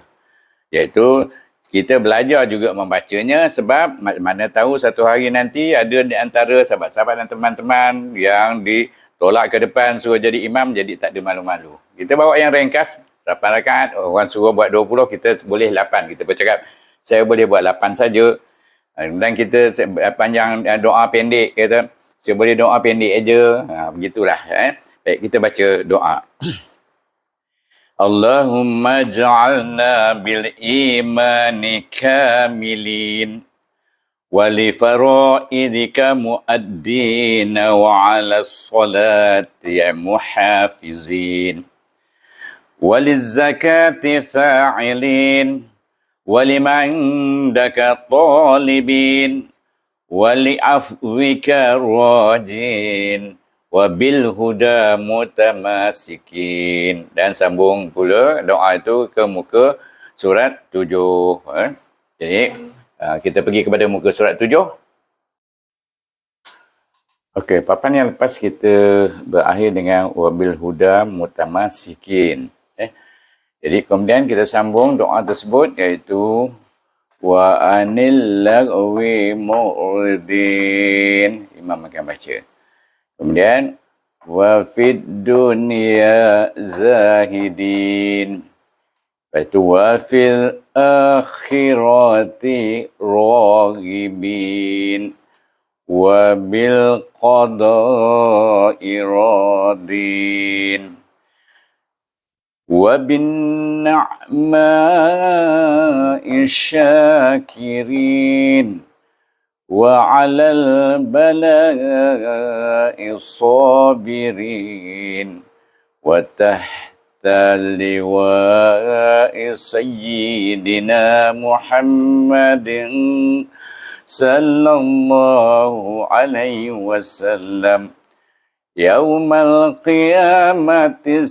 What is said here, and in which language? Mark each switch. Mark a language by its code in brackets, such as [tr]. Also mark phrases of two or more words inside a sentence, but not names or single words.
[ms] Iaitu kita belajar juga membacanya sebab mana tahu satu hari nanti ada di antara sahabat-sahabat dan teman-teman yang ditolak ke depan suruh jadi imam, jadi tak ada malu-malu. Kita bawa yang ringkas, 8 rakaat, orang suruh buat 20, kita boleh 8. Kita bercakap, saya boleh buat 8 saja. Dan kita panjang doa pendek, kata, saya boleh doa pendek aja. Begitulah. Baik, kita baca doa. [ar] اللهم اجعلنا بالإيمان كاملين ول فرائضك مؤدين وعلى الصلاة محافظين وللزكاة فاعلين ولما عندك طالبين ولعفوك راجين وبالهدى متمسكين. [ms] Dan sambung pula doa itu ke muka surat 7. Jadi kita pergi kepada muka surat 7. Okey, papan yang lepas kita berakhir dengan [ar] وبالهدى متمسكين. [ms] Jadi kemudian kita sambung doa tersebut, iaitu [ar] وعن اللغو معرضين. [ms] Imam akan baca. [ar] Kemudian وفي الدنيا زاهدين. [ms] Lepas itu [ar] وفي الآخرة راغبين وبالقضاء راضين وب النعماء شاكرين وعلى البلاء الصابرين وتحت لواء سيدنا محمد صلى الله عليه وسلم يوم القيامة